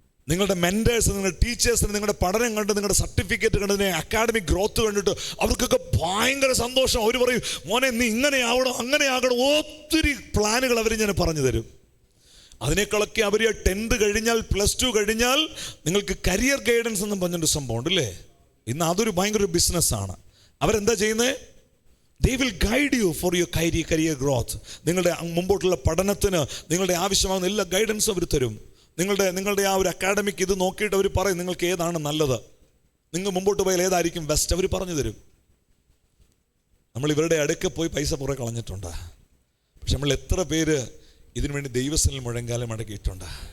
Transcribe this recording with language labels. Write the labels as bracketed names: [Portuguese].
[Malayalam] നിങ്ങളുടെ മെൻറ്റേഴ്സ്, നിങ്ങളുടെ ടീച്ചേഴ്സിന് നിങ്ങളുടെ പഠനം കണ്ട്, നിങ്ങളുടെ സർട്ടിഫിക്കറ്റ് കണ്ട്, അക്കാഡമിക് ഗ്രോത്ത് കണ്ടിട്ട് അവർക്കൊക്കെ ഭയങ്കര സന്തോഷം. അവർ പറയും, മോനെ നീ ഇങ്ങനെ ആവണം, അങ്ങനെ ആകണം, ഒത്തിരി പ്ലാനുകൾ അവർ ഞാൻ പറഞ്ഞു തരും. അതിനേക്കാളൊക്കെ അവർ 10th കഴിഞ്ഞാൽ, +2 കഴിഞ്ഞാൽ നിങ്ങൾക്ക് കരിയർ ഗൈഡൻസ് എന്നും പറഞ്ഞൊരു സംഭവം ഉണ്ടല്ലേ. ഇന്ന് അതൊരു ഭയങ്കര ഒരു ബിസിനസ്സാണ്. അവരെന്താ ചെയ്യുന്നത്? [English] They will guide you for your career growth. [Malayalam] നിങ്ങളുടെ മുമ്പോട്ടുള്ള പഠനത്തിന് നിങ്ങളുടെ ആവശ്യമാകുന്ന എല്ലാ ഗൈഡൻസും അവർ തരും. നിങ്ങളുടെ ആ ഒരു അക്കാഡമിക് ഇത് നോക്കിയിട്ട് അവർ പറയും നിങ്ങൾക്ക് ഏതാണ് നല്ലത്, നിങ്ങൾ മുമ്പോട്ട് പോയാൽ ഏതായിരിക്കും ബെസ്റ്റ്, അവർ പറഞ്ഞു തരും. നമ്മൾ ഇവരുടെ അടുക്ക പോയി പൈസ പുറകെ കളഞ്ഞിട്ടുണ്ട്. പക്ഷെ നമ്മൾ എത്ര പേര് ഇതിനു വേണ്ടി ദൈവസനിൽ മുഴങ്കാലം അടക്കിയിട്ടുണ്ട്.